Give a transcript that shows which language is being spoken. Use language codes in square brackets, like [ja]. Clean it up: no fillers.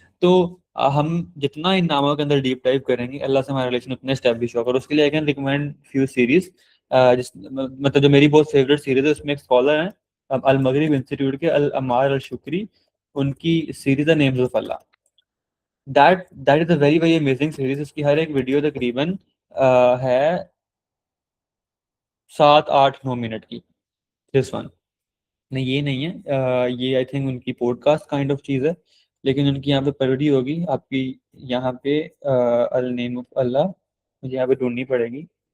[ur] تو ہم جتنا ان ناموں کے اندر ڈیپ ڈائیو کریں گے, اللہ سے ہمارا ریلیشن اتنا اسٹیبلش ہوگا. اور اس کے لیے [en] I can recommend few series, [ur] مطلب جو میری بہت فیوریٹ سیریز ہے, اس میں ایک اسکالر ہیں المغرب انسٹیٹیوٹ کے, العمار الشکری, ان کی سیریز ہے names of Allah. [en] That is a very very amazing series. [ur] اس کی ہر ایک ویڈیو تقریباً ہے 7 8 9 منٹ کی. دس ون نہیں, یہ نہیں ہے, یہ آئی تھنک ان کی pod cost kind of cheese ہے, لیکن ان کی یہاں پہ پیروڈی ہوگی آپ کی. یہاں پہ النیم آف اللہ مجھے یہاں پہ ڈھونڈنی پڑے گی.